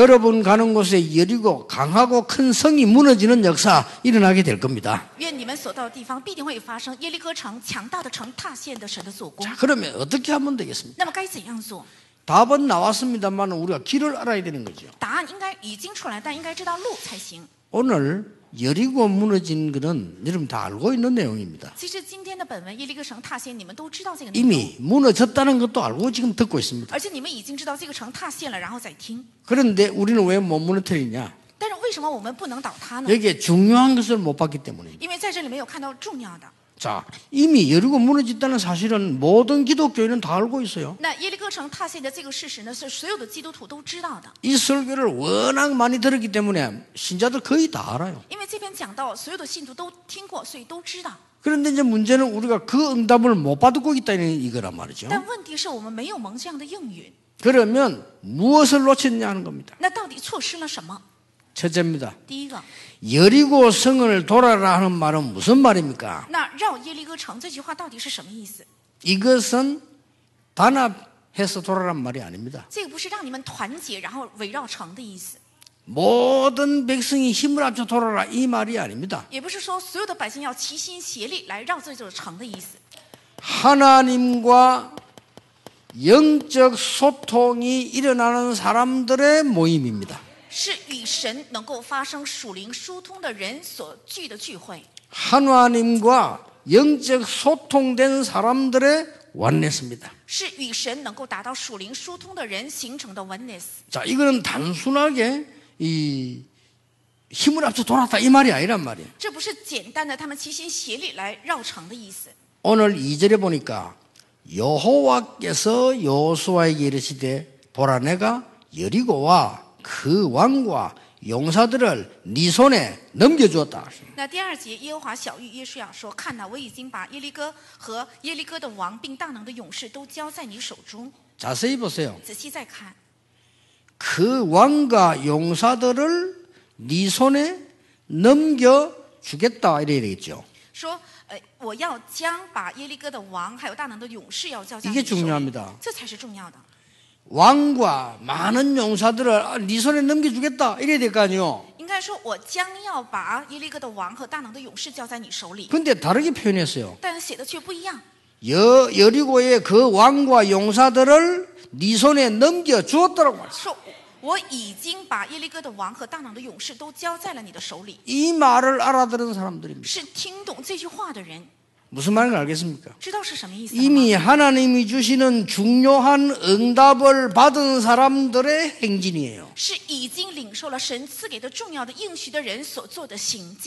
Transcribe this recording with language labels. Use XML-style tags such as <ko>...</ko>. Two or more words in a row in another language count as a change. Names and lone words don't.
<ko>여러분 가는 곳에 여리고 강하고 큰 성이 무너지는 역사 일어나게 될 겁니다.</ko> <zh>愿你们所到的地方必定会发生耶利哥城强大的城踏陷的神的做工。</zh> <ko>자, 그러면 어떻게 하면 되겠습니까?</ko> <zh>那么该怎样做？</zh> <ko>답은 나왔습니다만 우리가 길을 알아야 되는 거죠.</ko> <zh>答案应该已经出来，但应该知道路才行。</zh> <ko>오늘 여리고 무너진 것은 여러분 다 알고 있는 내용입니다.</ko> <zh>其实今天的本文耶利哥城踏陷，你们都知道这个内容，</zh> <ko>이미 무너졌다는 것도 알고 지금 듣고 있습니다.</ko> <zh>而且你们已经知道这个城踏陷了，然后再听。</zh> <ko>그런데 우리는 왜 못 무너뜨리냐?</ko> <zh>但是为什么我们不能倒塌呢？</zh> <ko>여기에 중요한 것을 못 봤기 때문입니다.</ko> <zh>因为在这里没有看到重要的。</zh> <ko>자, 이미 여리고 무너졌다는 사실은 모든 기독교인은 다 알고 있어요.</ko> <zh>那耶利哥城踏陷的这个事实呢，是所有的基督徒都知道的。</zh> <ko>이 설교를 워낙 많이 들었기 때문에 신자들 거의 다 알아요.</ko> <zh>因为这篇讲到，所有的信徒都听过，所以都知道。</zh> <ko>그런데 이제 문제는 우리가 그 응답을 못 받고 있다는 이거란 말이죠.</ko> <zh>但问题是我们没有蒙这样的应允，</zh> <ko>그러면 무엇을 놓쳤냐 하는 겁니다.</ko> <zh>那到底错失了什么？</zh> <ko>첫째입니다.</ko> <zh>第一个，</zh> <ko>여리고 성을 돌아라 하는 말은 무슨 말입니까?</ko> <zh>那绕耶利哥城这句话到底是什么意思？</zh> <ko>이것은 단합해서 돌아란 말이 아닙니다.</ko> <zh>这个不是让你们团结然后围绕城的意思，</zh> <ko>모든 백성이 힘을 합쳐 돌아라 이 말이 아닙니다.</ko> <zh>也不是说所有的百姓要齐心协力来绕这座城的意思，</zh> <ko>하나님과 영적 소통이 일어나는 사람들의 모임입니다.</ko> <zh>是与神能够发生属灵疏通的人所聚的聚会，</zh> <ko>하나님과 영적 소통된 사람들의 원내스입니다.</ko> <zh>是与神能够达到属灵疏通的人形成的 oneness。</zh> <ko>자, 이거는 단순하게 이 힘을 합쳐 돌았다 이 말이 아니란 말이에요.</ko> <zh>这不是简单的他们齐心协力来绕城的意思。</zh> <ko>오늘 2절에 보니까 여호와께서 여호수아에게 이르시되 보라 내가 여리고와 그 왕과 용사들을 네 손에 넘겨주었다.</ko> <zh>那第二节，耶和华晓谕约书亚说：“看哪，我已经把耶利哥和耶利哥的王并大能的勇士都交在你手中。</zh> <ko>자세히 보세요.</ko> <zh>仔细再看，</zh> <ko>그 왕과 용사들을 네 손에 넘겨주겠다 이래야 되겠죠.</ko> <zh>说，我要将把耶利哥的王还有大能的勇士要交在你</zh> <ko>이게</ko> <zh>手里，</zh> <ko>중요합니다.</ko> <zh>这才是重要的。</zh> <ko>왕과 많은 용사들을 네 손에 넘겨주겠다 이래야 될 거 아니에요.</ko> <zh>应该说，我将要把耶利哥的王和大能的勇士交在你手里，</zh> <ko>근데 다르게 표현했어요.</ko> <zh>但写的却不一样。</zh> <ko>여리고의 그 왕과 용사들을 네 손에 넘겨주었더라고 말했어요.</ko> <zh>说，我已经把耶利哥的王和大能的勇士都交在了你的手里，</zh> <ko>이 말을 알아들은 사람들입니다.</ko> <zh>是听懂这句话的人，</zh> <ko>무슨 말인지 알겠습니까?</ko> <zh>知道是什么意思了吗？</zh> <ko>이미 하나님이 주시는 중요한 응답을 받은 사람들의 행진이에요.</ko> <zh>是已经领受了神赐给的重要的应许的人所做的行迹。</zh>